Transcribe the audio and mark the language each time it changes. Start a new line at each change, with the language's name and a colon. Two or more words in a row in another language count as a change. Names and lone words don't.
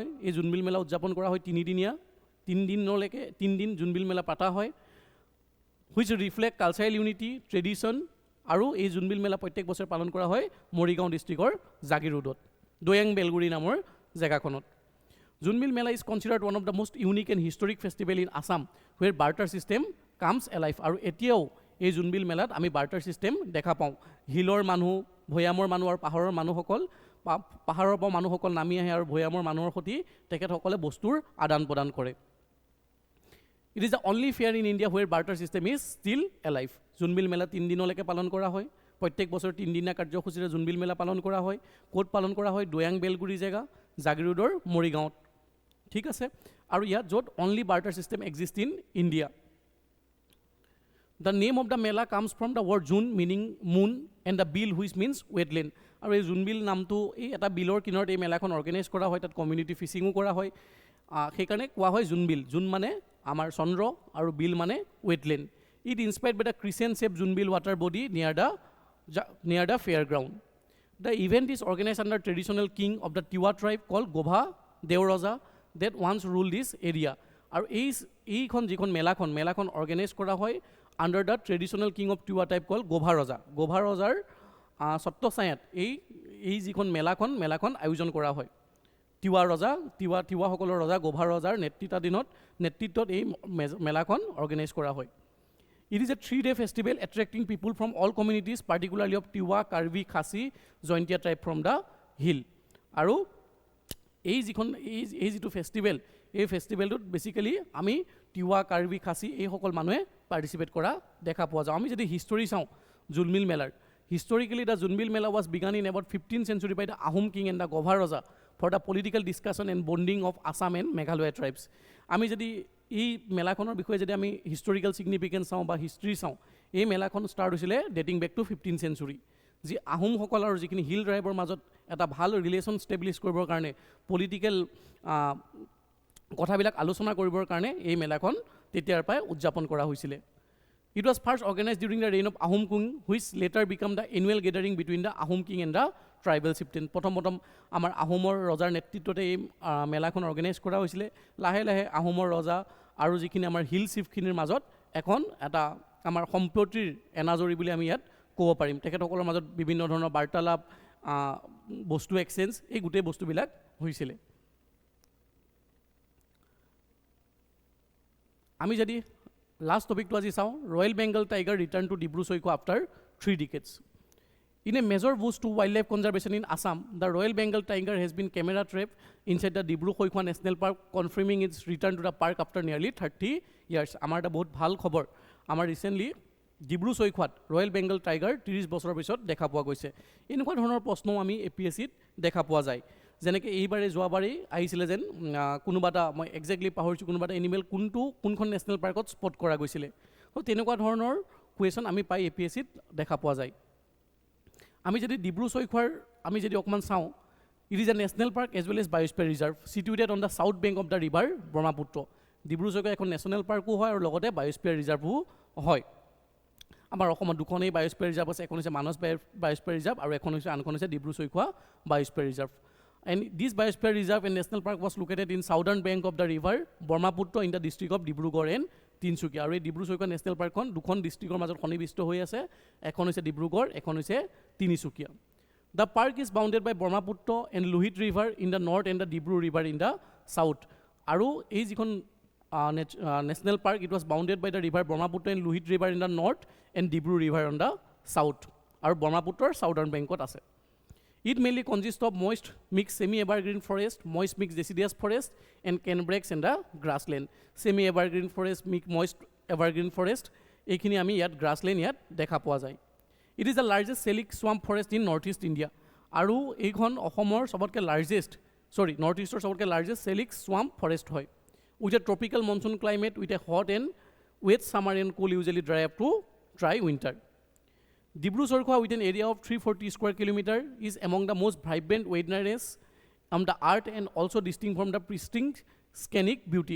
Assamese: এই জোনবিল মেলা উদযাপন কৰা হয় 3 দিন জোনবিল মেলা পাতা হয়,
English: which reflect cultural unity tradition,
Assamese: আৰু এই জোনবিল মেলা প্ৰত্যেক বছৰে পালন কৰা হয় মৰিগাঁও ডিষ্ট্ৰিক্টৰ জাগিৰোডত, দৈয়াং বেলগুৰি নামৰ জেগাখনত।
English: Jonbeel Mela is considered one of the most unique and historic festival in Assam, where barter system comes alive.
Assamese: আৰু এতিয়াও এই জোনবিল মেলাত আমি
English: barter system
Assamese: দেখা পাওঁ। হিলৰ মানুহ, ভৈয়ামৰ মানুহ আৰু পাহাৰৰ মানুহসকল, পাহাৰৰ পৰা মানুহসকল নামি আহে আৰু ভৈয়ামৰ মানুহৰ সৈতে তেখেতসকলে বস্তুৰ আদান প্ৰদান কৰে।
English: It is the only fair in India where barter system is still alive.
Assamese: জোনবিল মেলা 3 দিনলৈকে পালন কৰা হয়। প্ৰত্যেক বছৰ 3 দিনীয়া কাৰ্যসূচীৰে জোনবিল মেলা পালন কৰা হয়। ক'ত পালন কৰা হয়? দৈয়াং বেলগুৰি জেগা, জাগিৰোডৰ মৰিগাঁৱত। ঠিক আছে, আৰু ইয়াত য'ত
English: only barter system exist in India. the name of the mela comes from the word jun meaning moon and the beel which means wetland.
Assamese: আৰু এই জোনবিল নামটো এই এটা বিলৰ কিনাৰত এই মেলাখন অৰ্গেনাইজ কৰা হয়, তাত
English: community fishing
Assamese: কৰা হয়, সেইকাৰণে কোৱা হয় জোনবিল। জুন মানে আমাৰ চন্দ্ৰ আৰু বিল মানে ৱেটলেণ্ড।
English: it inspired by the crescent shape Jonbeel water body near the fairground. The event is organized under traditional king of the Tiwa tribe called Gobha Dewraja that once ruled this area.
Assamese: আৰু এইখন যিখন মেলাখন অৰ্গেনাইজ কৰা হয়
English: under the traditional king of Tiwa tribe called Gobha Raja.
Assamese: Gobha Rajar ছত্ৰছায়াত এই যিখন মেলাখন আয়োজন কৰা হয়। তিৱাসকলৰ ৰজা গোভা ৰজাৰ নেতৃত্বত এই মেলাখন অৰ্গেনাইজ কৰা হয়।
English: It is a 3-day festival attracting people from all communities, particularly of Tiwa, Karbi, Khasi, Jointia tribe from the hill.
Assamese: আৰু এই যিটো ফেষ্টিভেল, এই ফেষ্টিভেলটোত বেচিকেলি আমি তিৱা, কাৰ্বি, খাচী এইসকল মানুহে পাৰ্টিচিপেট কৰা দেখা পোৱা যায়। আমি যদি হিষ্টৰী চাওঁ জোনবিল মেলাৰ,
English: historically the Jonbeel Mela was begun in about 15th century by the Ahom king and the Gobha Raja for the political discussion and bonding of Assam and Meghalaya tribes.
Assamese: আমি যদি এই মেলাখনৰ বিষয়ে যদি আমি
English: historical significance
Assamese: চাওঁ বা হিষ্ট্ৰী চাওঁ, এই মেলাখন ষ্টাৰ্ট হৈছিলে
English: dating back to 15th century.
Assamese: যি আহোমসকল আৰু যিখিনি
English: hill tribe
Assamese: মাজত এটা ভাল
English: relation establish
Assamese: কৰিবৰ কাৰণে, পলিটিকেল কথাবিলাক আলোচনা কৰিবৰ কাৰণে এই মেলাখন তেতিয়াৰ পৰাই উদযাপন কৰা হৈছিলে।
English: It was first organized during the reign of Ahom king, which later became the annual gathering between the Ahom king and the tribal chieftain.
Assamese: প্ৰথম আমাৰ আহোমৰ ৰজাৰ নেতৃত্বতে এই মেলাখন অৰ্গেনাইজ কৰা হৈছিলে। লাহে লাহে আহোমৰ ৰজা আৰু যিখিনি আমাৰ
English: hill chief
Assamese: মাজত এখন এটা আমাৰ সম্প্ৰতিৰ এনাজৰি বুলি আমি ইয়াত ক'ব পাৰিম। তেখেতসকলৰ মাজত বিভিন্ন ধৰণৰ বাৰ্তালাপ, বস্তু এক্সচেঞ্জ, এই গোটেই বস্তুবিলাক হৈছিলে। আমি যদি লাষ্ট টপিকটো আজি চাওঁ,
English: Royal Bengal tiger return to Dibru Saikhowa after 3 decades. In a major boost to wildlife conservation in Assam, the Royal Bengal tiger has been camera trapped inside the Dibru Soikhwa National Park, confirming its return to the park after nearly 30 years.
Assamese: আমাৰ এটা বহুত ভাল খবৰ, আমাৰ ৰিচেণ্টলি ডিব্ৰু চৈখোৱাত
English: Royal Bengal tiger
Assamese: 30 বছৰৰ পিছত দেখা পোৱা গৈছে। এনেকুৱা ধৰণৰ প্ৰশ্নও আমি APSCত দেখা পোৱা যায়। যেনেকৈ যোৱাবাৰেই আহিছিলে যেন কোনোবা এটা, মই একজেক্টলি পাহৰিছোঁ, কোনোবা এটা এনিমেল কোনখন
English: national park
Assamese: স্পট কৰা গৈছিলে। তো তেনেকুৱা ধৰণৰ কুৱেশ্যন আমি পাই APSCত দেখা পোৱা যায়। আমি যদি ডিব্ৰু চৈখোৱাৰ আমি যদি অকণমান চাওঁ,
English: it is a national park as well as biosphere reserve situated on the south bank of the river Brahmaputra.
Assamese: ডিব্ৰু চৈখোৱা এখন
English: national park
Assamese: হয় আৰু লগতে
English: biosphere reserve
Assamese: হয় আমাৰ অসমত দুখনেই
English: biosphere reserve
Assamese: আছে এখন হৈছে মানস
English: biosphere reserve
Assamese: আৰু এখন হৈছে আনখন হৈছে ডিব্ৰু চৈখোৱা বায়োস্ফিয়াৰ ৰিজাৰ্ভ
English: and this biosphere reserve and national park was located in southern bank of the river Brahmaputra in the district of Dibrugarh and Tinsukia
Assamese: আৰু এই ডিব্ৰু চৈখোৱা নেশ্যনেল পাৰ্কখন দুখন ডিষ্ট্ৰিক্টৰ মাজত সন্নিৱিষ্ট হৈ আছে এখন হৈছে ডিব্ৰুগড় এখন হৈছে তিনিচুকীয়া
English: The park is bounded by Brahmaputra and Lohit river in the north and the Dibru river in the south
Assamese: আৰু এই যিখন
English: national park it was bounded by the river Brahmaputra and Lohit river in the north and Dibru river on the south
Assamese: আৰু ব্ৰহ্মপুত্ৰৰ southern bankত আছে
English: It mainly consists of moist mixed semi-evergreen forest, moist mixed deciduous forest, and canebrake and the grassland. Semi-evergreen forest, moist evergreen forest.
Assamese: এইখিনি আমি ইয়াত grassland ইয়াত দেখা পোৱা যায়.
English: It is the largest scenic swamp forest in northeast India.
Assamese: আৰু এইখন অসমৰ সবাতোকৈ northeastৰ সবাতোকৈ
English: largest scenic swamp forest
Assamese: hoy.
English: With a tropical monsoon climate with a hot and wet summer and cool usually dry up to dry winter. Dibru Chৈখোৱা with an area of 340 square kilometer is among the most vibrant wilderness the art and also distinct from the pristine scenic beauty.